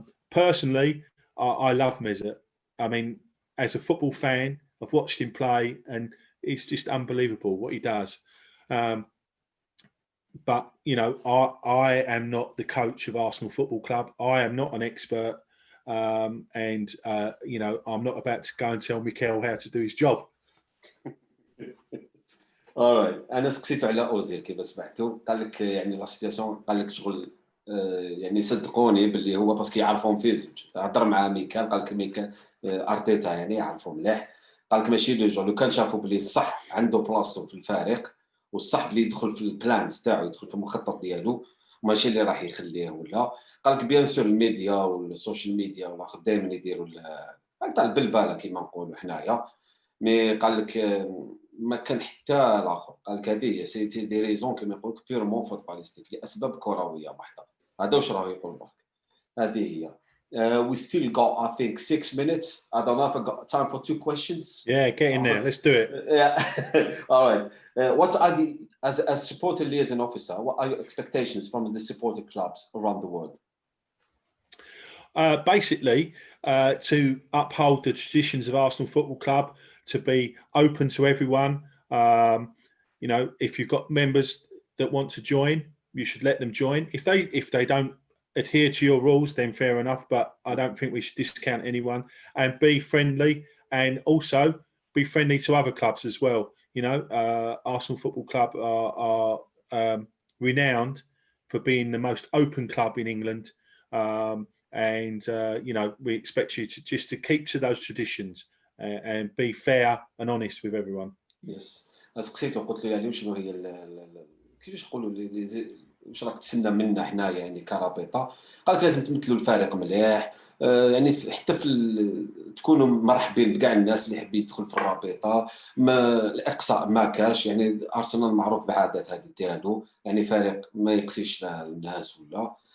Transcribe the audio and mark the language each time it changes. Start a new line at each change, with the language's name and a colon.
English: Personally, I love Mesut. I mean, as a football fan, I've watched him play, and it's just unbelievable what he does. But I am not the coach of Arsenal Football Club. I am not an expert, and I'm not about to go and tell Mikel how to do his job. alright.
Arabic: انا سكتيت على اوزيل كيف سمعتوا، قال لك يعني لا سيتياسيون، قال لك شغل يعني صدقوني باللي هو باسكو يعرفهم فيه زوج. هضر مع ميكال، قال لك ميكال ارتيتا يعني يعرفهم مليح، قال لك ماشي لو جو لو كان شافوا بلي الصح عنده بلاصتو في الفريق، والصح بلي يدخل في البلانز تاعو، يدخل في المخطط ديالو، ماشي اللي راح يخليه ولا. قال لك بيان سور الميديا والسوشيال ميديا والاخر دائما يديروا تاع البلباله كيما نقولوا حنايا، مي قال لك ما كان حتى الاخر. قال لك هذه سيتي دي ريزون كيما يقول لك بيرمون فوتباليستيك، لاسباب كرويه بحته. هذا واش راه يقول مارك. هذه هي.
English: We still got, I think, 6 minutes. I don't know if I got time for 2 questions. Yeah, get in there. Let's do it. Yeah. All right. What are as supporter liaison officer, what are your expectations from the supporter clubs around the world? Basically, to uphold the traditions of Arsenal Football Club, to be open to everyone. If you've got members that want to join, you should let them join. If they don't adhere to your rules, then fair enough. But I don't think we should discount anyone. And be friendly, and also be friendly to other clubs as well. Arsenal Football Club are renowned for being the most open club in England. We expect you to keep to those traditions and be fair and honest with everyone. Yes.
Arabic: سقسيت وقلت له يعني شنو هي كيفاش نقولوا واش راك تسنى منا حنايا يعني كرابطه. قال لك لازم تمثلوا الفريق مليح، يعني حتى تكونوا مرحبين بكاع الناس اللي يحب يدخل في الرابطه. الاقصاء ما كاش، يعني ارسنال معروف بالعادات هذه ديالو، يعني فريق ما يقسيش الناس ولا.